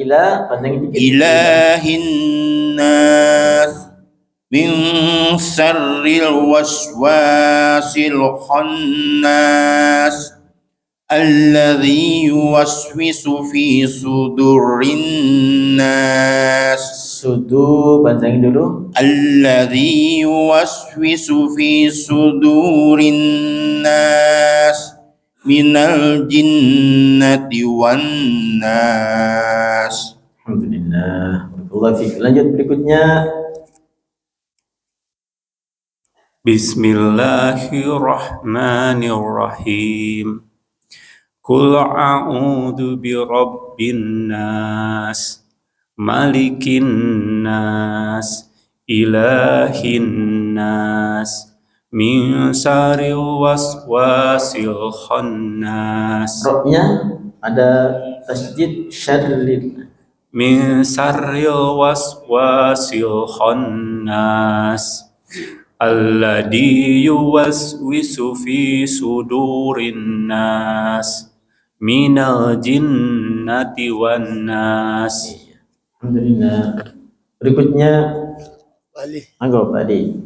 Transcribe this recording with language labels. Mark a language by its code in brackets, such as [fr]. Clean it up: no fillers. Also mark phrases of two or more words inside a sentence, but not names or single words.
[ar] إله الناس من شر الوسواس الخناس الذي يوسوس في صدور الناس. [id] Sudu, panjangin dulu. [ar] الذي يوسوس في صدور الناس من الجنة والناس. الحمد لله بارك الله فيك. [id] Lanjut berikutnya. [ar] Bismillahirrahmanirrahim. قل أعوذ برب الناس ملك الناس إله الناس من شر الوسواس الخناس. [id] Roknya ada tasjid syarril. [ar] من شر الوسواس الخناس, الذي يوسوس في صدور الناس من الجنة والناس. Alhamdulillah. [id] Berikutnya Anggo Pak Adi.